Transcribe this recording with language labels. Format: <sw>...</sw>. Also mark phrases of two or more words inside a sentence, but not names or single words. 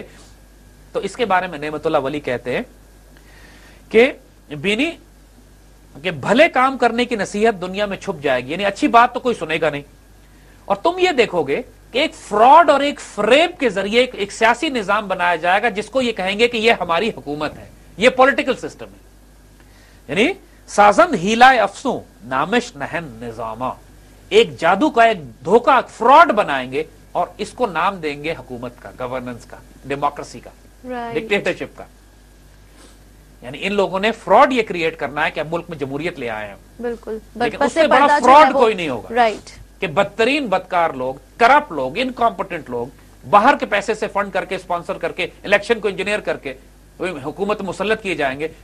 <ur>تو اس کے بارے میں نعمت اللہ ولی کہتے ہیں کہ بینی کہ بھلے کام کرنے کی نصیحت دنیا میں چھپ جائے گی، یعنی اچھی بات تو کوئی سنے گا نہیں. اور تم یہ دیکھو گے کہ ایک فراڈ اور ایک فریب کے ذریعے ایک سیاسی نظام بنایا جائے گا جس کو یہ کہیں گے کہ یہ ہماری حکومت ہے، یہ</ur> <en>political system</en> <ur>ہے.</ur> <fa>یعنی سازند ہیلا افسوں نامش نہن نظامہ،</fa> <ur>ایک جادو کا، ایک دھوکہ، فراڈ بنائیں گے اور اس کو نام دیں گے حکومت کا، گورننس کا، ڈیموکریسی کا، ڈکٹیٹرشپ کا. یعنی ان لوگوں نے فراڈ یہ کریٹ کرنا ہے کہ اب ملک میں جمہوریت لے آئے ہیں. بالکل، لیکن اس سے بڑا فراڈ کوئی نہیں ہوگا کہ بدترین بدکار لوگ، کرپٹ لوگ، انکمپٹنٹ لوگ باہر کے پیسے سے فنڈ کر کے، اسپانسر کر کے، الیکشن کو انجینئر کر کے حکومت مسلط کیے جائیں گے.</ur>